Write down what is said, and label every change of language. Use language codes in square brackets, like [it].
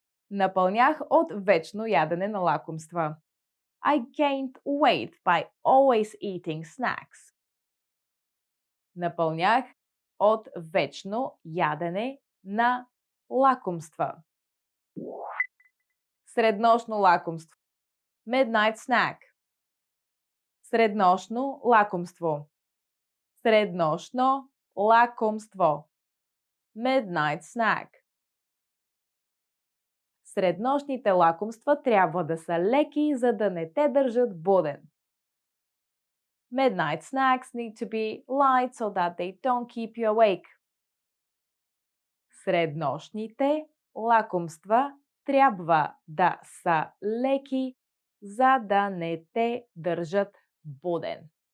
[bg] Напълнях от вечно ядене на лакомства. [en] I gained weight by always eating snacks. [bg] Напълнях от вечно ядене на лакомства. Среднощно лакомство. [en] Midnight snack. [bg] Среднощно лакомство. Среднощно лакомство. [en] Midnight snack. [bg] Среднощните лакомства трябва да са леки, за да не те държат буден. [en] Midnight snacks need to be light so that they don't keep you awake. [bg] Среднощните лакомства трябва да са леки, за да не те държат буден.